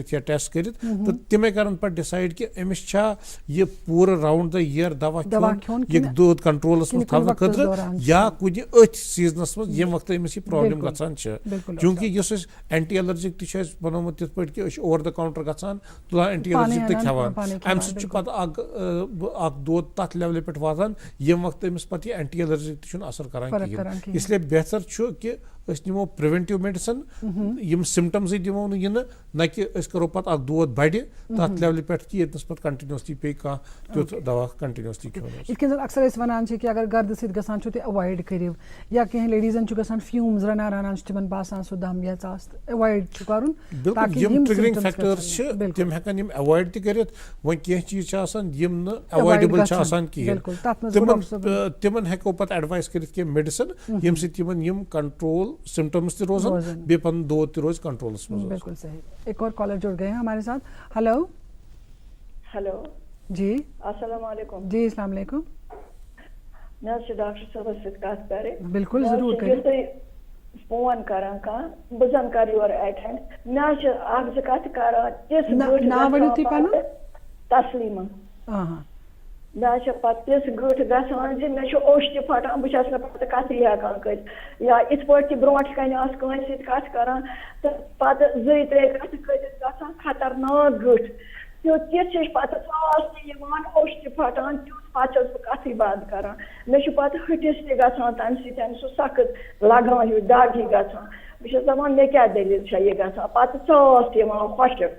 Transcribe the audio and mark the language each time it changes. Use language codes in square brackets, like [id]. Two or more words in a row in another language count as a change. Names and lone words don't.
[ks] یا ٹیسٹ کٔرِتھ تہٕ تِمے کرن پتہٕ ڈِسایڈ کہِ أمِس چھا یہِ پوٗرٕ [en] round the year [ks] دوا کھیوٚن یہِ دود کنٹرولس منٛز تھاونہٕ خٲطرٕ یا کُنہِ أتھۍ سیٖزنس منٛز ییٚمہِ وقتہٕ أمِس یہِ پرابلم گژھان چھِ چوٗنٛکہِ یُس أسۍ [en] anti allergic [ks] تہِ چھُ اَسہِ بنومُت تِتھ پٲٹھۍ کہِ أسۍ چھِ [en] over the counter [ks] گژھان تُلان [en] anti allergic [ks] تہِ کھٮ۪وان امہِ سۭتۍ چھُ پتہٕ اکھ دود تتھ لیولہِ پٮ۪ٹھ واتان ییٚمہِ وقتہٕ أمِس پتہٕ یہِ [en] anti allergic [ks] تہِ چھُنہٕ اثر کران کِہیٖنۍ [ur] اس لیے [ks] بہتر چھُ کہِ أسۍ نِمو [en] preventive medicine [ks] یِم سِمٹمزٕے دِمو نہٕ یِنہٕ نہ کہِ أسۍ کرو پتہٕ اکھ دود بڑِ تتھ لیولہِ پٮ۪ٹھ کہِ ییٚتنس پتہٕ کنٹِنیوسلی پیٚیہِ کانٛہہ تیُتھ دوا کنٹِنیوسلی کھیوٚن یِتھ کٔنۍ زن اکثر أسۍ وَنان چھِ کہِ اگر گردٕ سۭتۍ گژھان چھُ تہِ ایوایڈ کٔرِو یا کینٛہہ لیڈیٖزن چھُ گژھان فیوٗمز رنان رنان چھُ تِمن باسان سُہ دم یا ژاس ایوایڈ چھُ کرُن بِلکُل یِم [en] triggering factors [ks] چھِ تِم ہٮ۪کن یِم ایوایڈ تہِ کٔرِتھ وۄنۍ کینٛہہ چیٖز چھِ آسان یِم نہٕ ایوایڈیبٕل چھِ آسان کِہیٖنۍ تِمن ہٮ۪کو پتہٕ ایڈوایس کٔرِتھ کینٛہہ میڈِسن ییٚمہِ سۭتۍ تِمن یِم [en] control symptoms [ks] تہِ روزان بیٚیہِ پنُن دود تہِ روزِ کنٹرولس منٛز. [ur] بالکل صحیح. ایک اور کالر جڑ گئے ہیں ہمارے ساتھ. ہلو ہلو جی [ar] السلام علیکم. جی السلام علیکم. [ks] میں ڈاکٹر صٲبس سۭتۍ کتھ کرٕنۍ. بالکل ضروٗر کٔرِو. فون کران کانٛہہ بہٕ زن کر یورٕ ایٹینڈ مےٚ چھِ اکھ زٕ کتھٕ کران تِژھ ناو ؤنِو تُہۍ پنُن. تسلیٖما. مےٚ چھِ پتہٕ تِژھ گٔٹھ گژھان زِ مےٚ چھُ اوٚش تہِ پھٹان بہٕ چھس نہٕ پتہٕ کتھٕے ہٮ۪کان کٔرِتھ یا یِتھ پٲٹھۍ تہِ برونٛٹھ کنہِ آسہٕ کٲنٛسہِ سۭتۍ کتھ کران تہٕ پتہٕ زٕے ترٛےٚ کتھٕ کٔرِتھ گژھان خطرناک گٔٹھ تیُتھ تِژھ چھِ پتہٕ ژاس تہِ یِوان اوٚش تہِ پھٹان تیُتھ پتہٕ چھس بہٕ کتھٕے بنٛد کران مےٚ چھُ پتہٕ ہٹِس تہِ گژھان تمہِ سۭتۍ سُہ سخت لگان ہیوٗ دگ ہی گژھان بہٕ چھس دپان مےٚ کیٛاہ دٔلیٖل چھےٚ یہِ گژھان پتہٕ ژاس تہِ یِوان خۄشک.